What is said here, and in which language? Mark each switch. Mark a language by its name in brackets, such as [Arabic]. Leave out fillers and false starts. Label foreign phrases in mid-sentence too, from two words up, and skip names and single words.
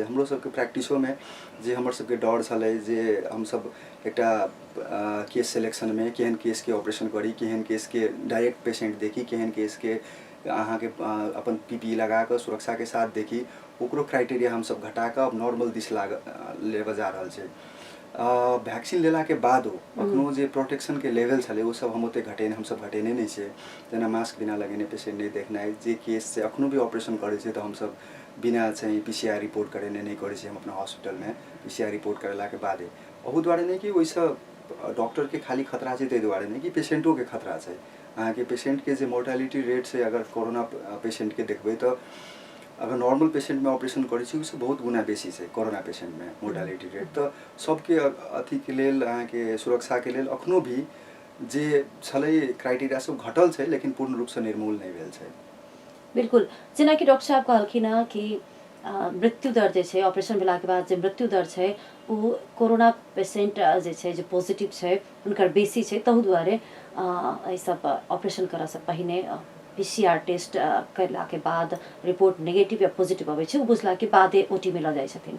[Maithili] हमरो सबके प्रैक्टिसो में जे हमर सबके डर छलै जे हम सब एकटा [English] case selection [Maithili] में केहन केस के ऑपरेशन करी, केहन केस के [English] direct patient [Maithili] देखी, केहन केस के अहाँ के अपन पीपी लगा कर सुरक्षा के साथ देखी, ओकरो क्राइटेरिया हम सब घटा कर अब नॉर्मल दिश लेबे जा रहल छै। वैक्सीन लेला के बाद अखनो जे प्रोटेक्शन के लेवल छलै वो सब हम ओते घटेने हम सब घटेने नहीं छै। जेना मास्क बिना लगेने पेशेंट नहीं देखनाइ, जे केस से अखनो भी ऑपरेशन करे छै तो हम सब बिना चाहिँ [English] PCR report [Maithili] करेने नहीं करे छी हम अपना हॉस्पिटल में। [English] PCR report [Maithili] करेला के बादे ओहू द्वारे नहीं कि ओइसे डॉक्टर के खाली खतरा छै तै द्वारे नहीं कि पेशेंटों के खतरा छै। अहाँ के पेशेंट के जे [English] mortality rate [Maithili] से अगर [English] corona patient [Maithili] के देखबै तो अगर [English] normal patient [Maithili] में ऑपरेशन करे छी उससे बहुत गुना बेसी छै [English] corona patient [Maithili] में [English] mortality rate. [Maithili] तो सबके अथी के लेल अहाँ के सुरक्षा के लेल अखनो भी जे छलै क्राइटेरिया सब घटल छै लेकिन पूर्ण रूप से निर्मूल नहीं भेल छै। बिल्कुल जेना कि डॉक्टर साहब कहलखिन हँ कि मृत्यु दर जे छै ऑपरेशन भेला के बाद जे मृत्यु दर छै वो [English] corona patient [Maithili] जे छै जे पॉजिटिव छै हुनकर बेसी छै तहु द्वारे एहि सब ऑपरेशन करऽ से पहिने [English] PCR test [Maithili] करला के बाद [English] report negative [Maithili] या पॉजिटिव आबै छै बुझला के बादे ओटी में लऽ जाइ छथिन।